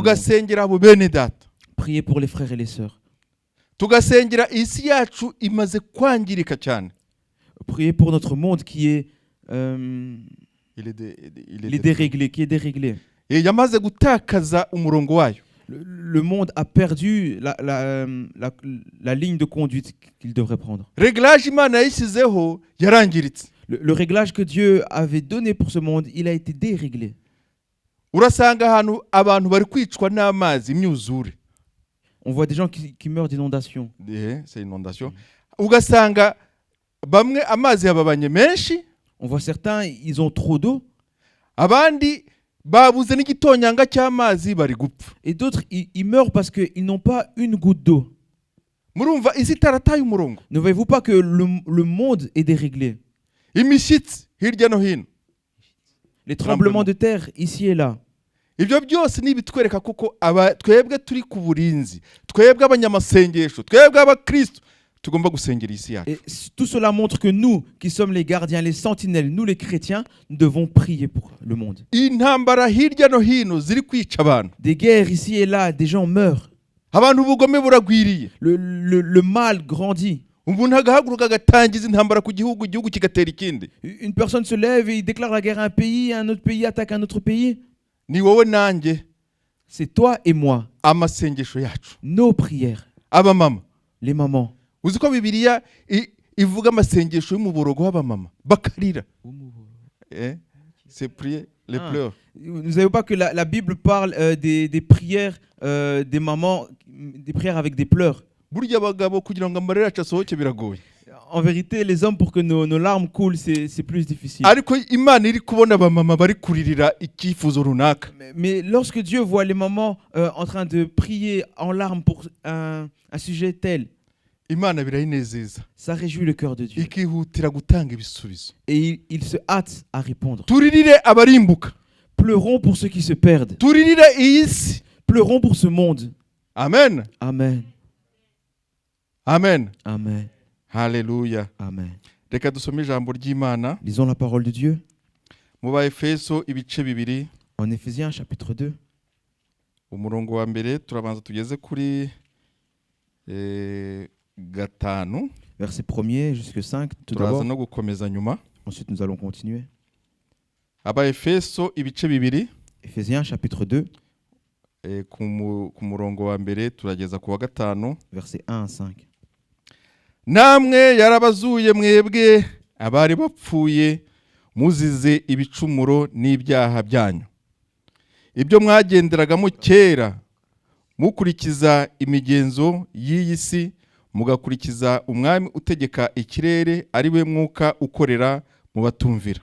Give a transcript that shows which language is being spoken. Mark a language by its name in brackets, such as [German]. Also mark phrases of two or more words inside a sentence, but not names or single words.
[Kinyarwanda] Tugasengera abo bene data. [French] Prier pour les frères et les sœurs. [Kinyarwanda] Tugasengera isi yacu imaze kwangirika cyane. [French] Prier pour notre monde qui est il est déréglé, qui est déréglé. [Kinyarwanda] Yamaze gutakaza umurongo wayo. [French] Le monde a perdu la ligne de conduite qu'il devrait prendre. [Kinyarwanda] Réglage Imana yashyizeho yarangiritse. [French] Le réglage que Dieu avait donné pour ce monde, il a été déréglé. [Kinyarwanda] Urasanga ahantu abantu bari kwicwa n'amazi imyuzure. [French] On voit des gens qui meurent d'inondation. C'est inondation. [Kinyarwanda] Ugasanga bamwe amazi yababanye menshi. [French] On voit certains, ils ont trop d'eau. [Kinyarwanda] Abandi babuze n'igitonyanga cy'amazi bari gupfa. [French] Et d'autres, ils meurent parce qu'ils n'ont pas une goutte d'eau. [Kinyarwanda] Murumva isi tarataye umurongo. [French] Ne voyez-vous pas que le monde est déréglé? [Kinyarwanda] Imishyitsi hirya no hino. [French] Les tremblements de terre ici et là. [Kinyarwanda] Ibyo byose ni bitwereka kuko twebwe turi ku burinzi, twebwe abanyamasengesho, twebwe abakristo tugomba gusengera isi yacu. [French] Et tout cela montre que nous, qui sommes les gardiens, les sentinelles, nous les chrétiens, nous devons prier pour le monde. [Kinyarwanda] Intambara hirya no hino ziri kwica abantu. [French] Des guerres ici et là, des gens meurent. [Kinyarwanda] Abantu ubugome buragwiriye. [French] Le mal grandit. [Kinyarwanda] Umuntu agahaguruka agatangiza intambara ku gihugu kigatera ikindi. [French] Une personne se lève et il déclare la guerre à un pays, un autre pays attaque un autre pays. [Kinyarwanda] Ni wowe nanjye. [French] C'est toi et moi. [Kinyarwanda] Amasengesho yacu. [French] Nos prières. [Kinyarwanda] Aba mama. [French] Les mamans. [Kinyarwanda] Uzi ko Bibiliya ivuga amasengesho y'umuborogo w'abamama bakarira. [French] c'est prier les Ah. pleurs. Vous ne savez pas que la Bible parle des prières des mamans, des prières avec des pleurs. [Kinyarwanda] Burya abagabo kugira ngo amarira yacu asohoke biragoye. [French] En vérité, les hommes, pour que nos larmes coulent, c'est plus difficile. [Kinyarwanda] Ariko Imana iri kubona abamama bari kuririra icyifuzo runaka. [French] Mais lorsque Dieu voit les mamans en train de prier en larmes pour un sujet tel, [Kinyarwanda] Imana birayinezeza. [French] ça réjouit le cœur de Dieu. [Kinyarwanda] Ikihutira gutanga ibisubizo. [French] Et il se hâte à répondre. [Kinyarwanda] Turirire abarimbuka. [French] Pleurons pour ceux qui se perdent. [Kinyarwanda] Turirire iyi si. [French] Pleurons pour ce monde. [Kinyarwanda] Amen. Amen. Amen. Amen. Haleluya. Amen. Reka dusome ijambo ry'Imana [French] Lisons la parole de Dieu [Kinyarwanda] mu Baefeso ibice bibiri [French] en Éphésiens chapitre 2. [Kinyarwanda] umurongo wa mbere turabanza tugeze kuri 5 [French] Verset 1er jusqu'à 5. Tout [Kinyarwanda] turaza [French] d'abord. [Kinyarwanda] no gukomeza nyuma. [French] Ensuite, nous allons continuer. [Kinyarwanda] Abaefeso ibice bibiri [French] Éphésiens chapitre 2, [Kinyarwanda] ku murongo wa mbere turageza ku wa 5. [French] verset 1 à 5. [Kinyarwanda] Namwe yarabazuye mwebwe abari bapfuye muzize ibicumuro n'ibyaha byanyu, ibyo mwagenderagamo kera mukurikiza imigenzo y'iyi si, mugakurikiza umwami utegeka ikirere, ari we mwuka ukorera mu batumvira.